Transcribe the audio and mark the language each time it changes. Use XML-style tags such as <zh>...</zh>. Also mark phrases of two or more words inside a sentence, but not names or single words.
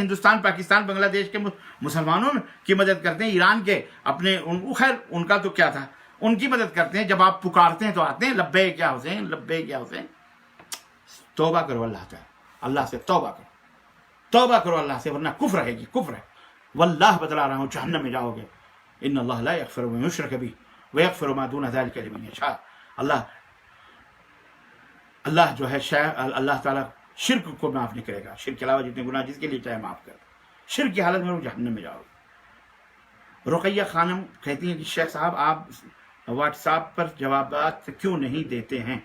<ur>ہندوستان، پاکستان، بنگلہ دیش کے مسلمانوں کی مدد کرتے ہیں، ایران کے اپنے خیر ان کا تو کیا تھا، ان کی مدد کرتے ہیں۔ جب آپ پکارتے ہیں تو آتے ہیں،</ur> <ar>لبیک یا حسین، لبیک یا حسین۔</ar> <ur>توبہ کرو اللہ تعالی، اللہ سے توبہ کرو، توبہ کرو اللہ سے، ورنہ کفر ہے، کفر ہے۔ واللہ بتلا رہا ہوں جہنم میں جاؤ گے۔</ur> <ar>ان اللہ لا یغفر ما یشرک به ویغفر ما دون ذلک لمن یشاء۔</ar> <ur>اللہ جو ہے اللہ تعالیٰ شرک کو معاف نہیں کرے گا، شرک کے علاوہ جتنے گناہ جس کے لیے چاہے معاف کر دے۔ شرک کی حالت میں وہ جہنم میں جاؤ گے۔ رقیہ خانم کہتی ہیں کہ شیخ صاحب آپ واٹس ایپ پر جوابات کیوں نہیں دیتے ہیں؟</ur>